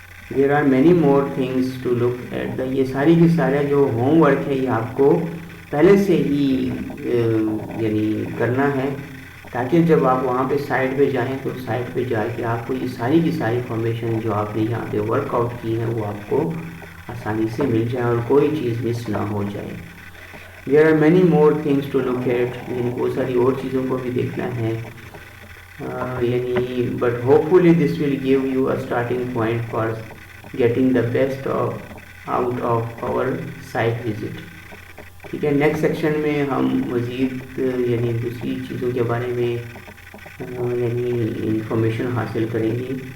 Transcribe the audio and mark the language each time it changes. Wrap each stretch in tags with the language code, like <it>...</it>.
<en>There are many more things to look at.</en> <ur>یہ ساری کی سارا جو ہوم ورک ہے یہ آپ کو پہلے سے ہی یعنی کرنا ہے، تاکہ جب آپ وہاں پہ سائٹ پہ جائیں تو سائٹ پہ جا کے آپ کو یہ ساری کی ساری انفارمیشن جو آپ نے یہاں پہ ورک آؤٹ کی ہے وہ آپ کو آسانی سے مل جائے اور کوئی چیز مس نہ ہو جائے.</ur> <en>There are many more things to look at.</en> <ur>یعنی بہت ساری اور چیزوں کو بھی دیکھنا ہے. یعنی</ur> <en>But hopefully this will give you a starting point for getting the best out of our site visit.</en> <ur>ٹھیک ہے، نیکسٹ سیکشن میں ہم مزید یعنی دوسری چیزوں کے بارے میں یعنی انفارمیشن حاصل کریں گے.</ur>